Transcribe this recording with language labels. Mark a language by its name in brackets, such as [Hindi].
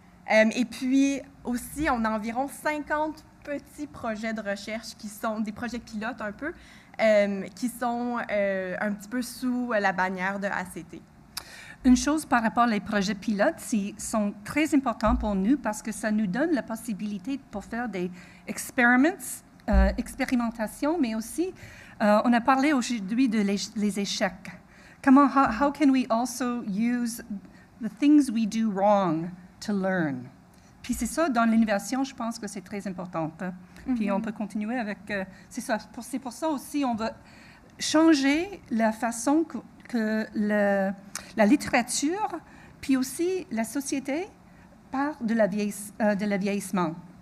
[French] Et puis aussi, on a environ 50 petits projets de recherche qui sont des projets pilotes un peu, qui sont un petit peu sous la bannière de ACT. Une chose par rapport aux projets pilotes, ils sont très importants pour nous parce que ça nous donne la possibilité pour faire des expérimentations, mais aussi, on a parlé aujourd'hui de les échecs. [English] How can we also use the things we do wrong to learn? [French] Puis c'est ça, dans l'innovation, je pense que c'est très important. Hein. Puis on peut continuer avec... c'est ça. C'est pour ça aussi, on va changer la façon que la littérature, puis aussi la société, parle de la vieillissement.